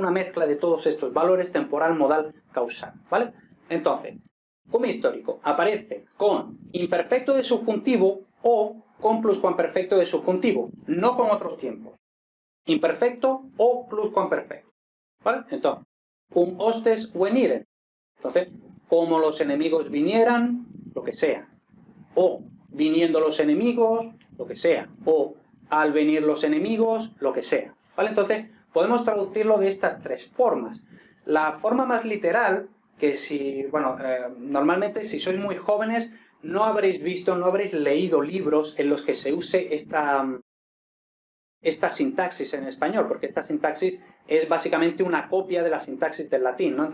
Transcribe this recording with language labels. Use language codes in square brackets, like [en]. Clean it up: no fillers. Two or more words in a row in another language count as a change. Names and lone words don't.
[es] Una mezcla de todos estos valores, temporal, modal, causal, ¿vale? Entonces, cum histórico aparece con imperfecto de subjuntivo o con pluscuamperfecto de subjuntivo, no con otros tiempos. Imperfecto o pluscuamperfecto, ¿vale? Entonces, [la] cum hostes veniren. [es] Entonces, como los enemigos vinieran, lo que sea. O viniendo los enemigos, lo que sea. O al venir los enemigos, lo que sea. ¿Vale? Entonces, podemos traducirlo de estas tres formas. La forma más literal, que normalmente si sois muy jóvenes, no habréis visto, no habréis leído libros en los que se use esta sintaxis en español, porque esta sintaxis es básicamente una copia de la sintaxis del latín, ¿no?